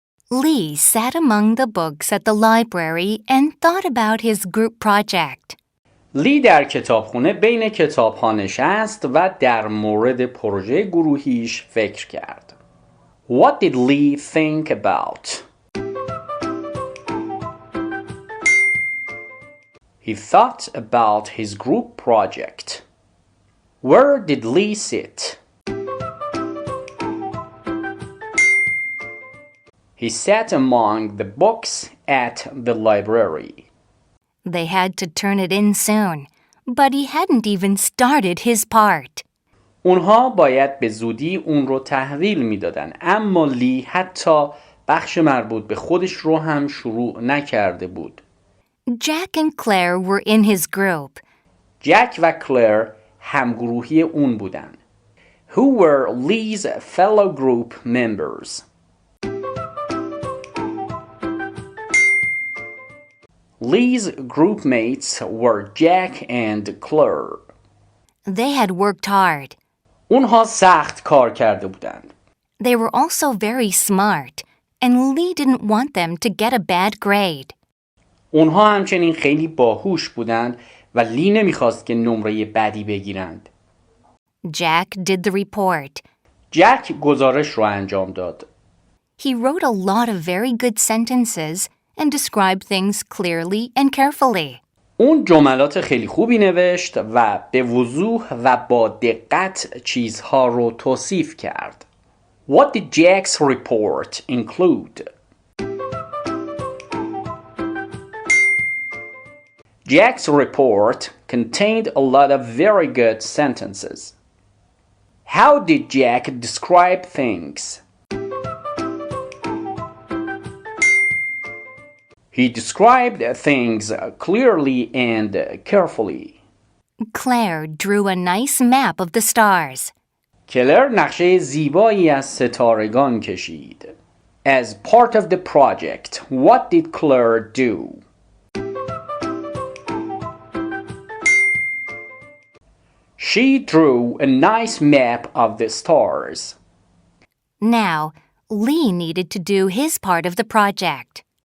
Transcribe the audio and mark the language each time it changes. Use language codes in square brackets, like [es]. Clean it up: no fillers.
[en] Lee sat among the books at the library and thought about his group project. [fa] لی در کتابخونه بین کتاب‌ها نشست و در مورد پروژه گروهیش فکر کرد. [en] What did Lee think about? He thought about his group project. Where did Lee sit? He sat among the books at the library. They had to turn it in soon, but he hadn't even started his part. [fa] اونها باید به زودی اون رو تحویل میدادن، اما لی حتی بخش مربوط به خودش رو هم شروع نکرده بود. [en] Jack and Claire were in his group. [fa] جک و کلر همگروهی اون بودن. [en] Who were Lee's fellow group members? Lee's group mates were Jack and Claire. They had worked hard. [fa] اونها سخت کار کرده بودند. [en] They were also very smart, and Lee didn't want them to get a bad grade. [fa] اونها همچنین خیلی باهوش بودند و لی نمیخواست که نمره بدی بگیرند. [en] Jack did the report. [fa] جک گزارش رو انجام داد. [en] He wrote a lot of very good sentences and described things clearly and carefully. [fa] اون جملات خیلی خوبی نوشت و به وضوح و با دقت چیزها رو توصیف کرد. [en] What did Jack's report include? Jack's report contained a lot of very good sentences. How did Jack describe things? He described things clearly and carefully. Claire drew a nice map of the stars. [fa] کلر نقشه زیبایی از ستارگان کشید. [en] As part of the project, what did Claire do? She drew a nice map of the stars. Now, Lee needed to do his part of the project.